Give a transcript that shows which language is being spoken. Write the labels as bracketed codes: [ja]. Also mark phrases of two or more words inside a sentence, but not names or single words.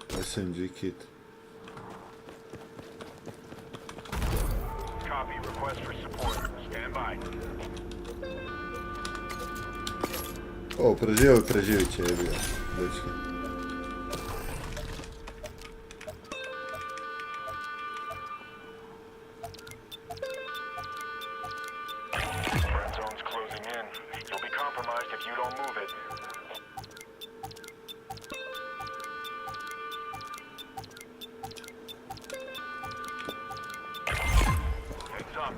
[en] SMG kit. Copy. Request for support. Stand by. [hr] O, preživit će, jebi ga, dečki. [en] Friend zone's closing in. You'll be compromised if you don't move it. Heads up.